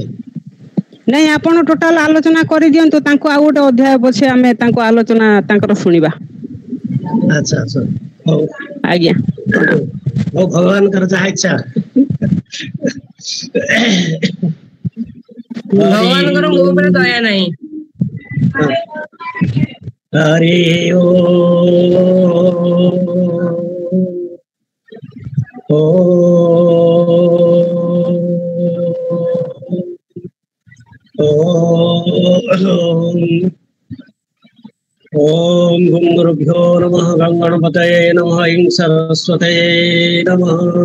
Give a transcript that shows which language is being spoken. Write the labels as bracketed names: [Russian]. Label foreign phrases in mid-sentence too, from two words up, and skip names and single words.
[Odia] ନାଇଁ ଆପଣ ଟୋଟାଲ ଆଲୋଚନା କରିଦିଅନ୍ତୁ, ତାଙ୍କୁ ଆଉ ଗୋଟେ ଅଧ୍ୟାୟ ପଛେ ଆମେ ତାଙ୍କୁ ଆଲୋଚନା ତାଙ୍କର ଶୁଣିବା। ଆଚ୍ଛା ଆଚ୍ଛା, ହଉ ଆଜ୍ଞା ହଉ, ଭଗବାନଙ୍କର ଯାହା ଇଚ୍ଛା। ଭଗବାନଙ୍କର ମୋ ଉପରେ ଦୟା ନାହିଁ। [Sanskrit] ହରି ओम गुरुभ्यो नमः गणपतये नमः ऐं सरस्वतये नमः।